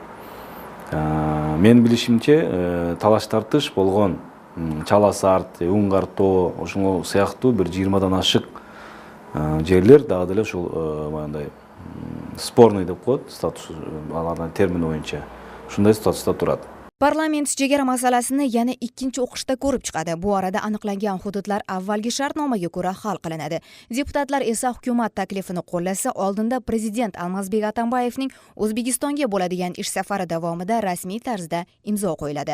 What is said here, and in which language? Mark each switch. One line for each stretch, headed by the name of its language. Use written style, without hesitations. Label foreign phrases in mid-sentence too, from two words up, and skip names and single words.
Kyrgyz: Мен билишимче, талаш тартыш болгон Чала Сарт, Унгар Тоо, ошол сыяктуу бир 20дан ашык жерлер дагы деле ушул мындай спорный деп коет, статус алардын термини боюнча. Ушундай статуста турат.
Uzbek: Parlament chegara masalasini yana ikkinchi o'qishda ko'rib chiqadi. Bu orada aniqlangan hududlar avvalgi shartnomaga ko'ra hal qilinadi. Deputatlar esa hukumat taklifini qo'llasa, oldinda prezident Almazbek Atambayevning O'zbekistonga bo'ladigan ish safari davomida rasmiy tarzda imzo qo'yiladi.